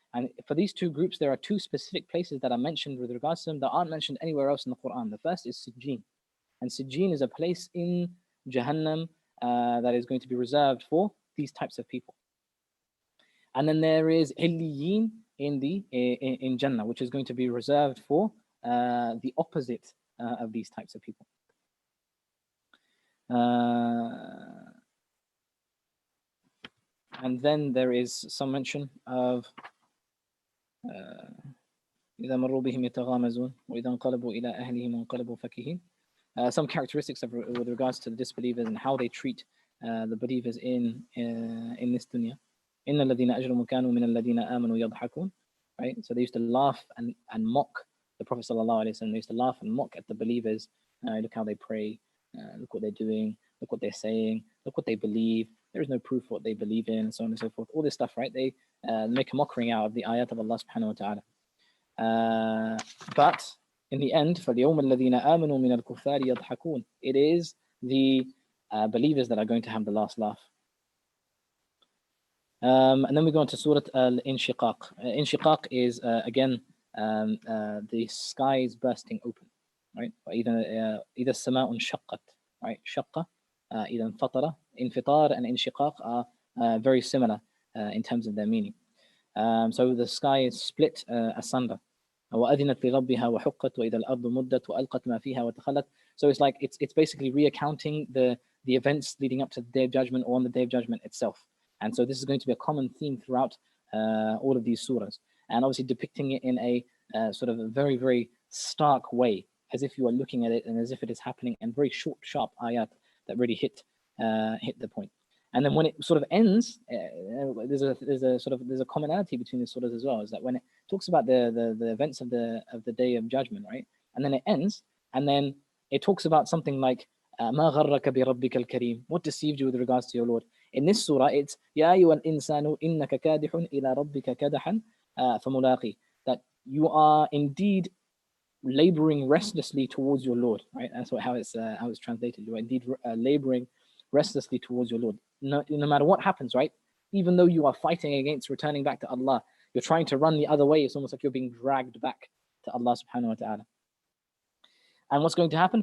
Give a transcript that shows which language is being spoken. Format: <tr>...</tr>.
<en>And for these 2 groups, there are 2 specific places that are mentioned with regards to them that aren't mentioned anywhere else in the Quran. The first is Sijjin, and Sijjin is a place in Jahannam that is going to be reserved for these types of people. And then there is Illiyin in Jannah, which is going to be reserved for the opposite of these types of people. And then there is some mention of</en> <ar>إذا مروا بهم يتغامزون وإذا انقلبوا إلى أهلهم انقلبوا فكهين.</ar> <en>Some characteristics with regards to the disbelievers and how they treat the believers in this dunya.</en> <ar>إن الذين أجرموا كانوا من الذين آمنوا يضحكون.</ar> <en>Right? So they used to laugh and mock the Prophet sallallahu alaihi wasallam. They used to laugh and mock at the believers. Look how they pray. Look what they're doing. Look what they're saying. Look what they believe. There is no proof what they believe in, and so on and so forth. All this stuff, right? They make a mockery out of the ayat of Allah subhanahu wa ta'ala. But in the end,</en> <ar>فَالْيَوْمَ الَّذِينَ آمَنُوا مِنَ الْكُفَّارِ يَضْحَكُونَ.</ar> <en>It is the believers that are going to have the last laugh. And then we go on to Surah Al-Inshiqaq. Inshiqaq is, again, the skies bursting open, right?</en> <ar>إِذَا السَّمَاءُ انشَقَّتْ,</ar> <en>right?</en> <ar>شَقَّ, إِذَا انفطر.</ar> <en>Infitar and Inshiqaq are very similar in terms of their meaning. So the sky is split asunder.</en> <ar>وَأَذِنَتْ لِرَبِّهَا وَحُقَّتْ وَإِذَا الْأَرْضُ مُدَّتْ وَأَلْقَتْ مَا فِيهَا وَتَخَلَّتْ.</ar> <en>So it's like it's basically reaccounting the events leading up to the Day of Judgment, or on the Day of Judgment itself. And so this is going to be a common theme throughout all of these surahs, and obviously depicting it in a sort of a very, very stark way, as if you are looking at it and as if it is happening, and very short, sharp ayat that really hit the point. And then when it sort of ends, there's a commonality between the surahs as well, is that when it talks about the events of the Day of Judgment, right, and then it ends, and then it talks about something like</en> <ar>ما غرك بربك الكريم.</ar> <en>What deceived you with regards to your Lord? In this surah, it's</en> <ar>يا أيها الإنسان إنك كادح إلى ربك كدحا فملاقي.</ar> <en>That you are indeed laboring restlessly towards your Lord, right? That's how it's translated. You are indeed laboring restlessly towards your Lord. No matter what happens, right? Even though you are fighting against returning back to Allah, you're trying to run the other way. It's almost like you're being dragged back to Allah subhanahu wa ta'ala. And what's going to happen?</en>